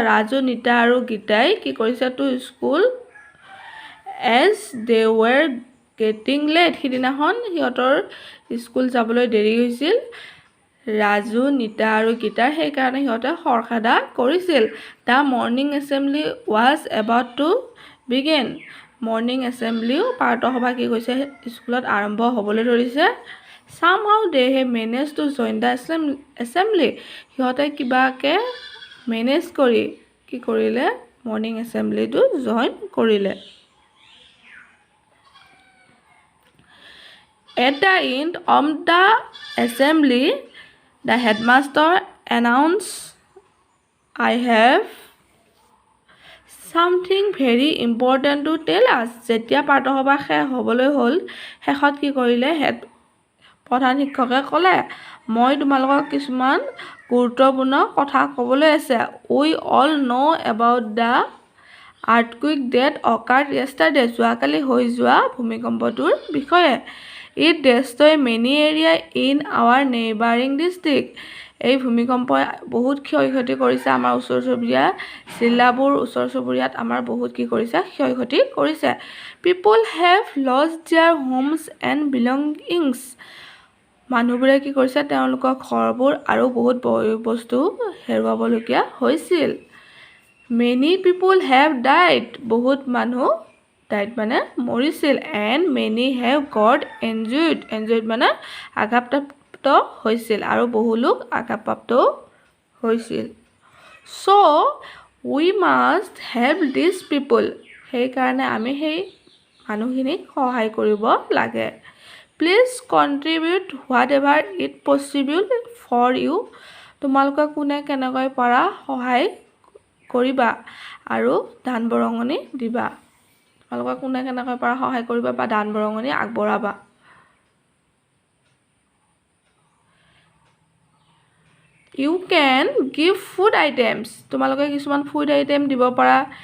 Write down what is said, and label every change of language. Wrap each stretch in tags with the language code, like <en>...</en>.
<en>Raju, Nita</en> <as>আৰু গীতাই কি কৰিছে</as> <en>to school as they were getting late.</en> <as>সিদিনাখন সিহঁতৰ স্কুল যাবলৈ দেৰি হৈছিল। ৰাজু নিতা আৰু গীতাৰ সেইকাৰণে সিহঁতে খৰখেদা কৰিছিল।</as> <en>The morning assembly was about to begin.</en> <as>Morning এছেম্বলিও প্ৰাতঃসভা কি কৈছে স্কুলত আৰম্ভ হ'বলৈ ধৰিছে।</as> <en>Somehow they have managed to join the assembly.</en> <as>সিহঁতে কিবাকে মেনেজ কৰি কি কৰিলে মৰ্ণিং এছেম্বলিটো জইন কৰিলে।</as> <en>At the end of the assembly, the headmaster announced, I have something very important to tell us.</en> <as>যেতিয়া প্ৰাতঃসভা শেষ হ'বলৈ হ'ল শেষত কি কৰিলে প্ৰধান শিক্ষকে ক'লে মই তোমালোকক কিছুমান গুৰুত্বপূৰ্ণ কথা ক'বলৈ আছে।</as> <en>We all know about the earthquake that occurred yesterday.</en> <as>যোৱাকালি হৈ যোৱা ভূমিকম্পটোৰ বিষয়ে।</as> <en>It destroyed many areas in our neighboring district.</en> <as>এই ভূমিকম্পই বহুত ক্ষয়ক্ষতি কৰিছে আমাৰ ওচৰ চুবুৰীয়া জিলাবোৰ ওচৰ চুবুৰীয়াত আমাৰ বহুত কি কৰিছে ক্ষয়ক্ষতি কৰিছে।</as> <en>People have lost their homes and belongings.</en> <as>মানুহবোৰে কি কৰিছে তেওঁলোকৰ ঘৰবোৰ আৰু বহুত বস্তু হেৰুৱাবলগীয়া হৈছিল।</as> <en>Many people have died.</en> <as>বহুত মানুহ died মানে মৰিছিল।</as> <en>And many have got injured.</en> <as>Injured মানে আঘাতপ্ৰাপ্ত হৈছিল আৰু বহু লোক আঘাতপ্ৰাপ্ত হৈছিল।</as> <en>So we must help these people.</en> <as>সেইকাৰণে আমি সেই মানুহখিনিক সহায় কৰিব লাগে।</as> <en>Please contribute whatever it possible for you.</en> <as>তোমালোকে কোনে কেনেকৈ পৰা সহায় কৰিবা আৰু দান বৰঙণি দিবা। তোমালোকে কোনে কেনেকৈ পৰা সহায় কৰিবা বা দান বৰঙণি আগবঢ়াবা।</as> <en>You can give food items.</en> <as>তোমালোকে কিছুমান ফুড আইটেম দিব পাৰা।</as>